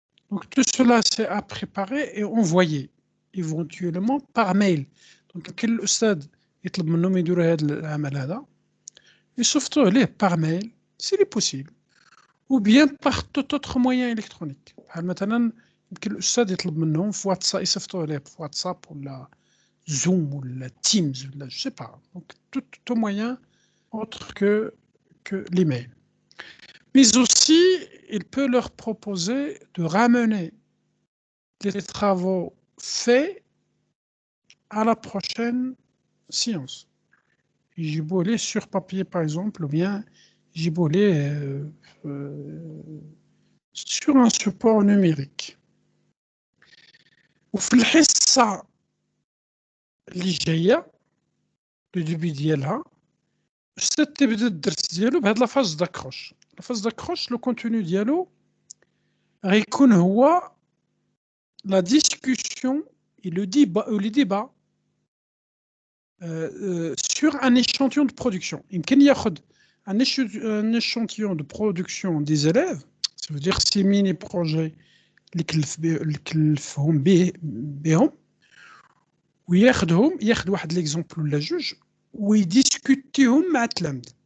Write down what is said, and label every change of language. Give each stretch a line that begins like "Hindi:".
French: Donc tout cela, c'est à préparer et envoyer éventuellement par mail.
Arabic: Donc كل الأستاذ يطلب منهم يديروا هذا العمل هذا يصيفطوه ليه
French: par mail s'il est possible ou bien par tout autre moyen électronique.
Arabic: بحال مثلا يمكن الأستاذ يطلب منهم في واتساب يصيفطوه ليه في واتساب ولا Zoom ولا Teams ولا
French: je sais pas. Donc tout moyen autre que l'email. Mais aussi, il peut leur proposer de ramener les travaux faits à la prochaine séance.
Arabic: يجيبوا ليه
French: sur papier par exemple, ou bien يجيبوا ليه sur un support numérique.
Arabic: وفي الحصة اللي جاية
French: le début
Arabic: ديالها الأستاذ تبدا الدرس ديالو بهاد لافاز داكروش. لافاز داكروش لو كونتوني ديالو غيكون هو
French: la discussion et le débat sur un échantillon de production.
Arabic: يمكن ياخد
French: un échantillon de production des élèves, ça veut dire ces mini projets
Arabic: اللي كلفهم بهم وياخد واحد
French: l'exemple
Arabic: ولا جوج ويديسكوتيهم مع التلاميذ.